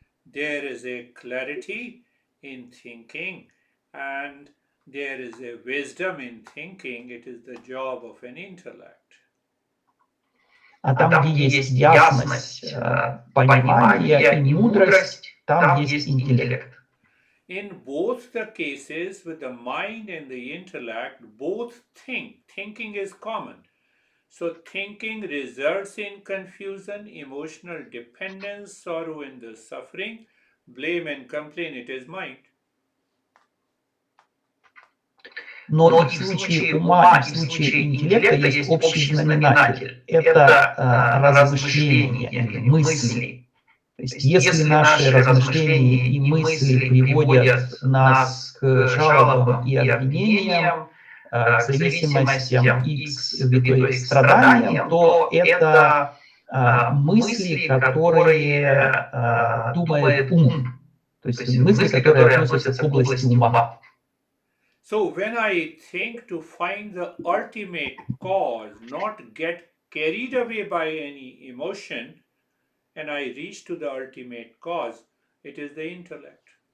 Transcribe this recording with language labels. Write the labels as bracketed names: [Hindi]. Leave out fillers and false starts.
[English] There is a clarity in thinking, and there is a wisdom in thinking. It is the job of an intellect. [Russian] А там, где есть ясность, понимание и мудрость, там есть интеллект. [English] In both the cases, with the mind and the intellect, both think. Thinking is common. So thinking results in confusion, emotional dependence, sorrow and the suffering, blame and complaint. It is mind. [Russian] Но и в случае ума, и в случае интеллекта есть общий знаменатель. Это размышления или мысли. То есть если наши размышления и мысли приводят нас к жалобам и обвинениям, к зависимостям и к страданиям, то это мысли, которые думает ум. То есть мысли, которые относятся к области ума. [English] So when I think to find the ultimate cause, not get carried away by any emotion, and I reach to the ultimate cause, it is the intellect.